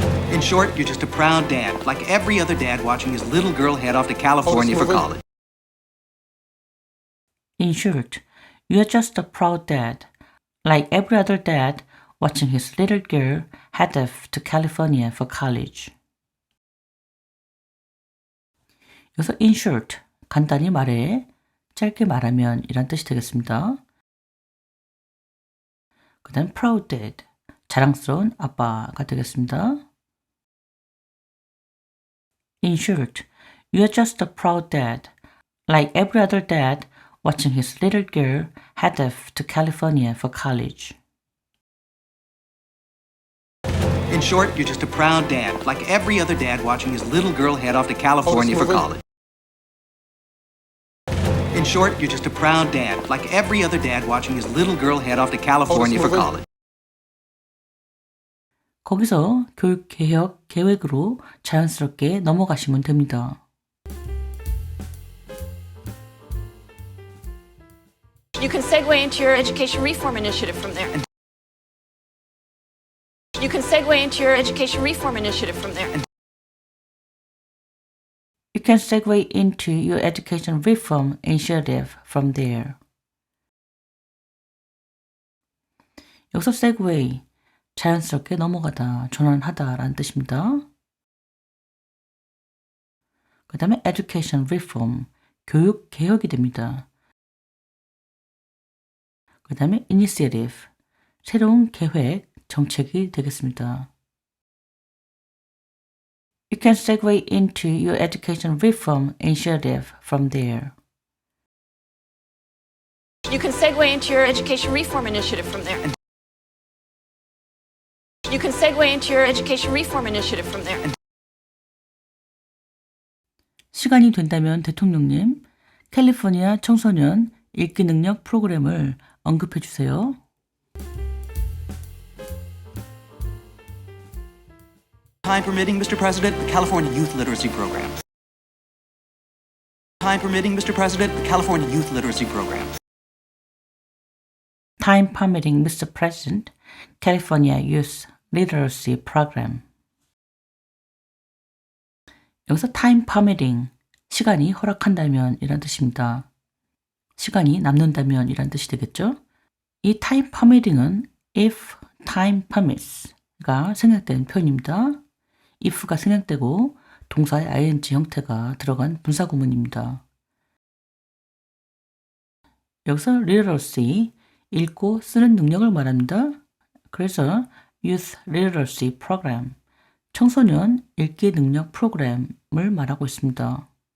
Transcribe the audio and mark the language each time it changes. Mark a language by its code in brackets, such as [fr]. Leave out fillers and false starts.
[en] In short, you're just a proud dad, like every other dad watching his little girl head off to California for college. In short, you're just a proud dad, like every other dad watching his little girl head off to California for college. [ko] 여기서 [en] in short, [ko] 간단히 말해, 짧게 말하면 이란 뜻이 되겠습니다. 그 다음 [en] proud dad, [ko] 자랑스러운 아빠가 되겠습니다. [en] In short, you're just a proud dad, like every other dad watching his little girl head off to California for college. In short, you're just a proud dad, like every other dad watching his little girl head off to California for college. In short, you're just a proud dad, like every other dad watching his little girl head off to California for college. [ko] 거기서 교육 개혁 계획으로 자연스럽게 넘어가시면 됩니다. [en] You can segue into your education reform initiative from there. You can segue into your education reform initiative from there. You can segue into your education reform initiative from there. [ko] 여기서 segue, 자연스럽게 넘어가다, 전환하다 라는 뜻입니다. 그 다음에 [en] education reform, [ko] 교육 개혁이 됩니다. 그 다음에 initiative, 새로운 계획, 정책이 되겠습니다. [en] You can segue into your education reform initiative from there. You can segue into your education reform initiative from there. You can segue into your education reform initiative from there. [ko] 시간이 된다면 대통령님, 캘리포니아 청소년 읽기 능력 프로그램을 언급해 주세요. [en] Time permitting, Mr. President, the California Youth Literacy Program. Time permitting, Mr. President, the California Youth Literacy Program. Time permitting, Mr. President, California Youth Literacy Program. [ko] 여기서 [en] time permitting, [ko] 시간이 허락한다면 이란 뜻입니다. 시간이 남는다면 이란 뜻이 되겠죠? 이 [en] time permitting [ko] 은 [en] if time permits [ko] 가 생략된 표현입니다. if가 생략되고 동사의 ing 형태가 들어간 분사구문입니다. 여기서 literacy, 읽고 쓰는 능력을 말합니다. 그래서 Youth Literacy Program, 청소년 읽기 능력 프로그램을 말하고 있습니다.